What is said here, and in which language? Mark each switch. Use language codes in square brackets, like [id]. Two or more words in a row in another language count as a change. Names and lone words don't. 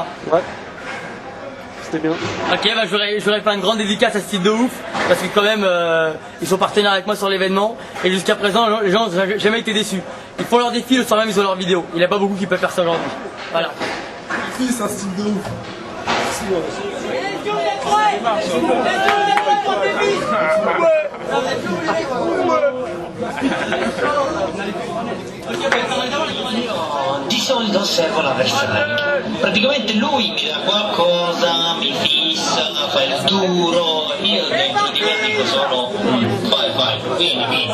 [fr] Ouais. C'était bien. Ok, bah je voudrais faire une grande dédicace à ce type de ouf, parce que quand même, ils sont partenaires avec moi sur l'événement, et jusqu'à présent, les gens n'ont jamais été déçus. Ils font leur défi, le soir même ils ont leur vidéo. Il n'y a pas beaucoup qui peuvent faire ça aujourd'hui. Voilà. C'est un style de ouf. [it] Di solito osservo l'avversario. Praticamente lui mi dà qualcosa, mi fissa, fa il duro, io dentro di me dico solo vai, vieni.